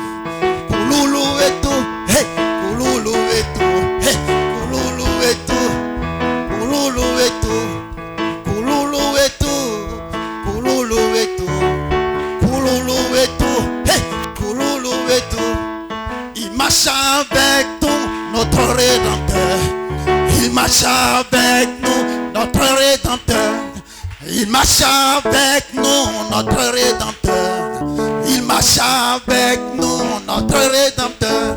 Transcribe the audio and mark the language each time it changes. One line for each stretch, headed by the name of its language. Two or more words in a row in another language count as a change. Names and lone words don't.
Swahili: Kululu wetu. Hey, kululu wetu. Hey, kululu wetu. Kululu wetu. Kululu wetu. Kululu wetu. Kululu wetu. Hey, kululu wetu.
French: Il marche avec nous, notre Rédempteur. Il marche avec nous, notre Rédempteur. Il marche avec nous, notre Rédempteur. Il marche avec nous, notre Rédempteur.